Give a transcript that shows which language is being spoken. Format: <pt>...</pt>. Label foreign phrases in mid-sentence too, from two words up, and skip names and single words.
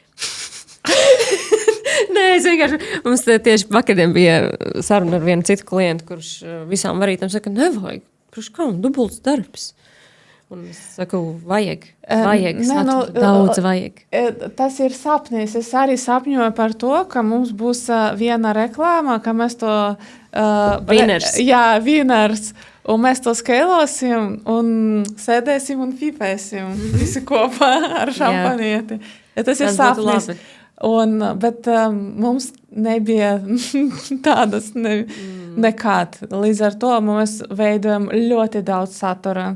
<lv>Nē, es vienkārši, mums tieši vakardien bija saruna ar vienu citu klientu, kurš visām varītām saka, nevajag. Dubults darbs. Un es saku, vajag, daudz vajag. Tas ir sapnis. Es arī sapņoju par to, ka mums būs viena reklāma, ka mēs to... Winners. Winners. Un mēs to skailosim un sēdēsim un fipēsim visi kopā ar šampanieti. Tas ir sapnis. Bet mums nebija tādas nekad. Līdz ar to mēs veidojam ļoti daudz satura.</lv>